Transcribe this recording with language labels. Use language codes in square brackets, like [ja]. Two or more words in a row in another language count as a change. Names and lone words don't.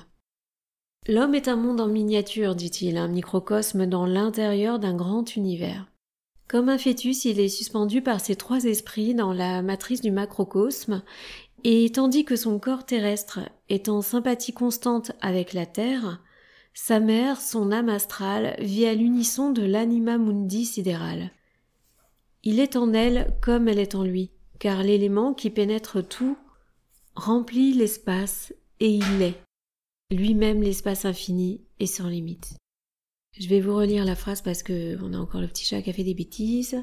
[fr] L'homme est un monde en miniature, dit-il, un microcosme dans l'intérieur d'un grand univers. Comme un fœtus, il est suspendu par ses 3 esprits dans la matrice du macrocosme, et tandis que son corps terrestre est en sympathie constante avec la terre, sa mère, son âme astrale, vit à l'unisson de l' [la] anima mundi [fr] sidéral. Il est en elle comme elle est en lui, car l'élément qui pénètre tout remplit l'espace et il est. Lui-même l'espace infini est sans limite. Je vais vous relire la phrase parce que on a encore le petit chat qui a fait des bêtises.